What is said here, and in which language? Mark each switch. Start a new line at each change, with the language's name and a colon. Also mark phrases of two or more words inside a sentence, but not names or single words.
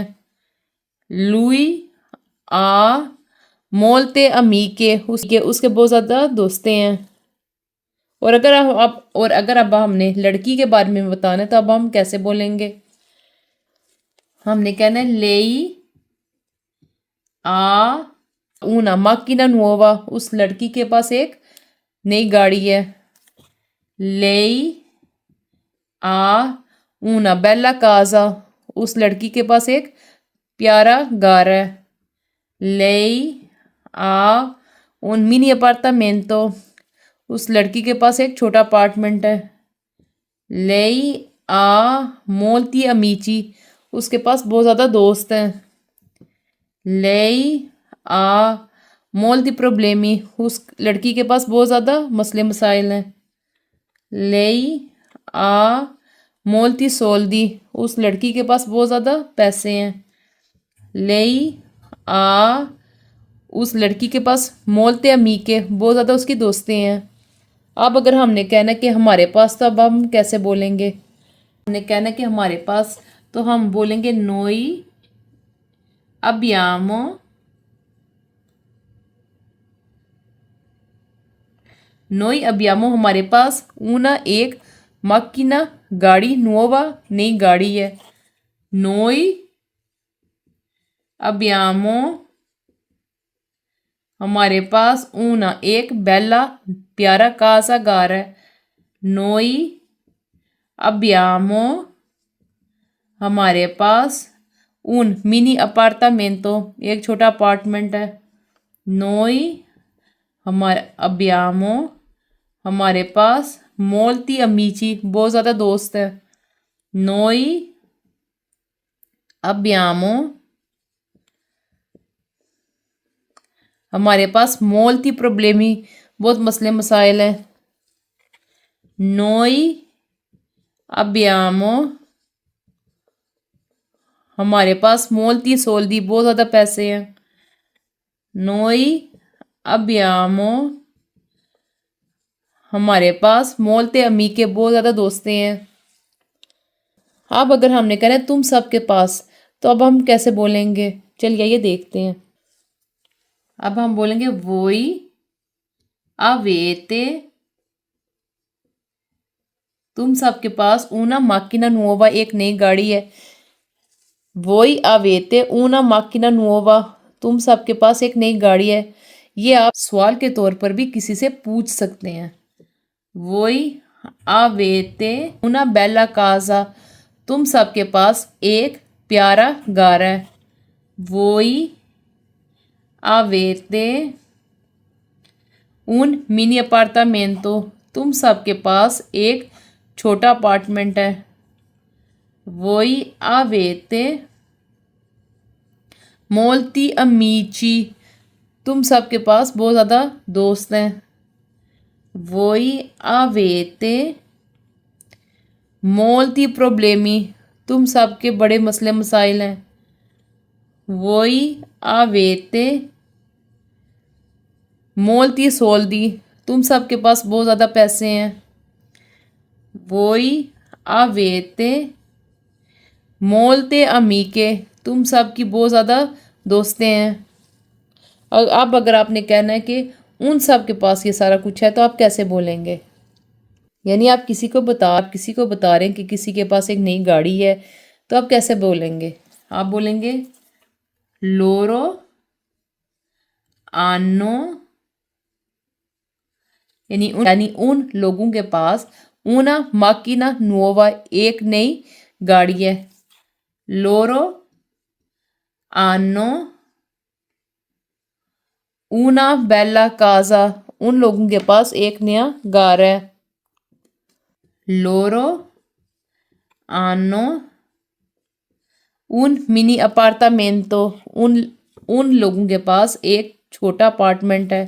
Italian: lui ha molte amiche
Hindi: उसके बहुत ज़्यादा दोस्तें हैं। और अगर अब हमने लड़की के बारे में बताना है तो अब हम कैसे बोलेंगे? हमने कहना है
Italian: lei ha una macchina nuova,
Hindi: उस लड़की के पास एक नई गाड़ी है।
Italian: lei ha una bella casa,
Hindi: उस लड़की के पास एक प्यारा घर है।
Italian: lei ha un mini appartamento,
Hindi: उस लड़की के पास एक छोटा अपार्टमेंट है।
Italian: lei ha molti amici,
Hindi: उसके पास बहुत ज़्यादा दोस्त हैं।
Italian: lei ha molti problemi,
Hindi: उस लड़की के पास बहुत ज़्यादा मसले मसाइल हैं।
Italian: lei ha molti soldi,
Hindi: उस लड़की के पास बहुत ज़्यादा पैसे हैं।
Italian: lei ha
Hindi: उस लड़की के पास
Italian: molte amiche,
Hindi: बहुत ज़्यादा उसकी दोस्ती हैं। अब अगर हमने कहना कि हमारे पास, तो अब हम कैसे बोलेंगे? हमने कहना कि हमारे पास, तो हम बोलेंगे
Italian: noi abbiamo
Hindi: हमारे पास una एक macchina गाड़ी, nuova नई गाड़ी है।
Italian: noi abbiamo
Hindi: हमारे पास una एक bella प्यारा casa घर है।
Italian: noi abbiamo
Hindi: हमारे पास
Italian: un mini appartamento,
Hindi: एक छोटा अपार्टमेंट है।
Italian: noi abbiamo
Hindi: हमारे पास
Italian: molti amici,
Hindi: बहुत ज़्यादा दोस्त है।
Italian: noi abbiamo
Hindi: हमारे पास
Italian: molti problemi,
Hindi: बहुत मसले मसाइल हैं।
Italian: noi abbiamo
Hindi: हमारे पास
Italian: molti soldi,
Hindi: बहुत ज़्यादा पैसे हैं।
Italian: noi abbiamo
Hindi: हमारे पास
Italian: molte amiche,
Hindi: बहुत ज़्यादा दोस्तें हैं। अब अगर हमने कहना है तुम सबके पास, तो अब हम कैसे बोलेंगे? चलिए ये देखते हैं। अब हम बोलेंगे
Italian: voi avete,
Hindi: तुम सबके पास
Italian: una macchina nuova,
Hindi: एक नई गाड़ी है।
Italian: voi avete una macchina nuova,
Hindi: तुम सबके पास एक नई गाड़ी है। ये आप सवाल के तौर पर भी किसी से पूछ सकते हैं।
Italian: voi avete una bella casa,
Hindi: तुम सबके पास एक प्यारा घर है।
Italian: voi avete un mini appartamento,
Hindi: तुम सबके पास एक छोटा अपार्टमेंट है।
Italian: voi avete molti amici,
Hindi: तुम सबके पास बहुत ज़्यादा दोस्त हैं।
Italian: voi avete molti problemi,
Hindi: तुम सबके बड़े मसले मसाइल हैं।
Italian: voi avete molti soldi,
Hindi: तुम सबके पास बहुत ज़्यादा पैसे हैं।
Italian: voi avete molte amiche,
Hindi: तुम सबकी बहुत ज़्यादा दोस्तें हैं। और अब अगर आपने कहना है कि उन सब के पास ये सारा कुछ है, तो आप कैसे बोलेंगे? यानी आप किसी को बता रहे हैं कि किसी के पास एक नई गाड़ी है, तो आप कैसे बोलेंगे? आप बोलेंगे
Italian: loro hanno,
Hindi: यानी उन लोगों के पास
Italian: una macchina nuova,
Hindi: एक नई गाड़ी है।
Italian: loro hanno una bella casa,
Hindi: उन लोगों के पास एक नया घर है।
Italian: loro hanno un mini appartamento,
Hindi: उन लोगों के पास एक छोटा अपार्टमेंट है।